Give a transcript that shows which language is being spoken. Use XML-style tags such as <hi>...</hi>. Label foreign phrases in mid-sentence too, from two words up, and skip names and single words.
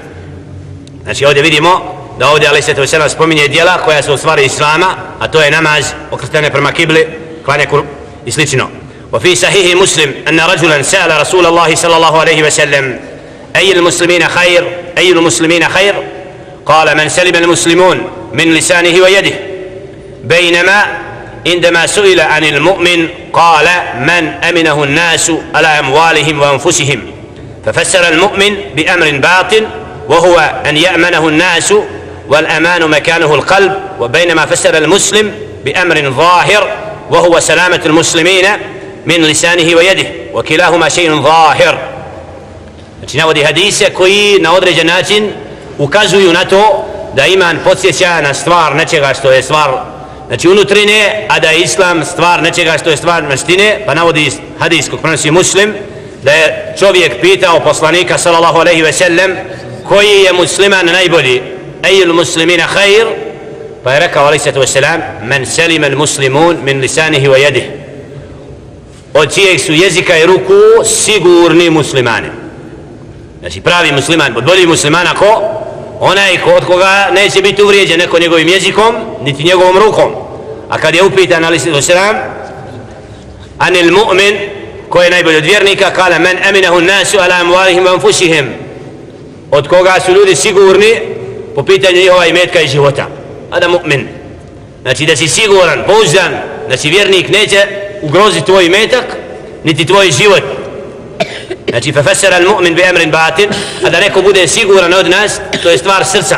<bs>Znači ovdje vidimo da ovdje</bs> <ar>عليه الصلاة والسلام</ar> <bs>spominje djela koja su u stvari islama, a to je namaz, okretanje prema kibli, klanje i slično.</bs> <ar>وفي صحيح مسلم أن رجلا سأل رسول الله صلى الله عليه وسلم أي المسلمين خير أي المسلمين خير قال من سلم المسلمون من لسانه ويده بينما عندما سئل عن المؤمن قال من أمنه الناس على أموالهم وأنفسهم ففسر المؤمن بأمر باطن وهو أن يأمنه الناس والأمان مكانه القلب وبينما فسر المسلم بأمر ظاهر وهو سلامة المسلمين من لسانه ويده وكلاهما شيء ظاهر.</ar> <bs>Znači navodi hadise koji na određen način ukazuju na to da iman podsjeća na stvar nečega što je stvar znači unutrine, a da je islam stvar nečega što je stvar vanjštine. Pa navodi hadis kog prenosi Muslim da je čovjek pitao poslanika</bs> <ar>صلى الله عليه وسلم</ar> <bs>koji je musliman najbolji,</bs> <ar>أي المسلمين خير,</ar> <bs>pa je rekao</bs> <ar>عليه الصلاة والسلام من سلم المسلمون من لسانه ويده,</ar> <bs>od čijeg su jezika i ruku sigurni muslimani. Znači pravi musliman, bolji muslimana ko? Onaj od koga neće biti uvrijeđen neko njegovim jezikom niti njegovom rukom. A kad je upitan</bs> <ar>عليه الصلاة والسلام عن المؤمن,</ar> <bs>ko je najbolji od vjernika,</bs> <ar>قال من أمنه الناس على أموالهم وأنفسهم,</ar> <bs>od koga su ljudi sigurni po pitanju njihova imetka i života, a da mu'min. znači da si siguran, pouzdan, da si vjernik neće ugroziti tvoj imetak, niti tvoj život. Znači,</bs> <ar>ففسر المؤمن بأمر باطن,</ar> <bs>a da neko bude siguran od nas, to je stvar srca.</bs>